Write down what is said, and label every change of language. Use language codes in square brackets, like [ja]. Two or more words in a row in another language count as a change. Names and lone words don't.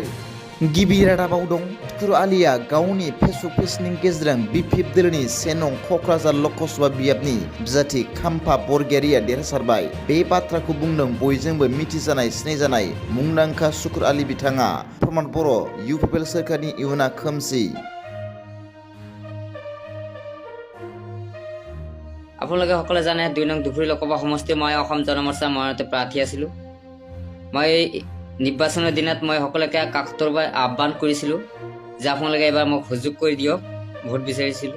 [brx] गिबि रादाबाव दं सुकुर आलीआ गावनि फेसबुक पेजनि गेजेरजों बिपिएफ दोलोनि 1 नं क'क्राझार लकसभा बियाबनि बिजाथि खाम्फा बरगयारिया देरहासारबाय। बे बाथ्राखौ बुंदों बयजोंबो मिथिजानाय सिनायजानाय मुंदांखा सुकुर आली बिथाङा। प्रमाद बर' इउपिपिएल सोरखारनि इयुना खोमसि। [as] আপোনালোকে সকলে জানে 2 নং ধুবুৰী লোকসভা সমষ্টি মই অসম জনমৰ্চাৰ মনোনীত প্ৰাৰ্থী আছিলোঁ। মই নিৰ্বাচনৰ দিনত মই সকলোকে কাকতৰুবাই আহ্বান কৰিছিলোঁ যে আপোনালোকে এবাৰ মোক সুযোগ কৰি দিয়ক, ভোট বিচাৰিছিলোঁ।